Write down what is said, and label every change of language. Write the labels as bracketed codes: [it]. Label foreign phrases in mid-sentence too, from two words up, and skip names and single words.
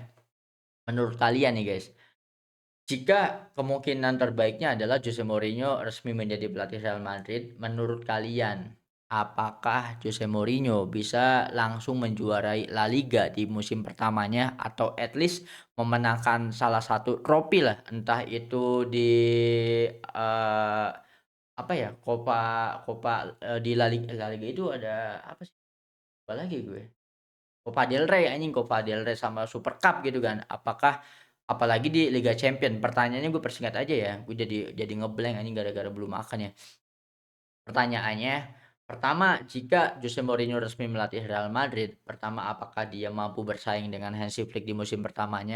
[id] Menurut kalian nih guys, jika kemungkinan terbaiknya adalah Jose Mourinho resmi menjadi pelatih Real Madrid, menurut kalian apakah Jose Mourinho bisa langsung menjuarai La Liga di musim pertamanya atau [en] at least [id] memenangkan salah satu trofi lah, entah itu di eh, apa ya, Copa Copa di La Liga itu ada apa sih? Apa lagi gue? Copa del Rey anjing, Copa del Rey sama Super Cup gitu kan. Apalagi di Liga Champion, pertanyaannya gue persingkat aja ya, gue jadi nge-blank anjing gara-gara belum makan ya. Pertanyaannya, pertama, jika Jose Mourinho resmi melatih Real Madrid, pertama apakah dia mampu bersaing dengan Hansi Flick di musim pertamanya?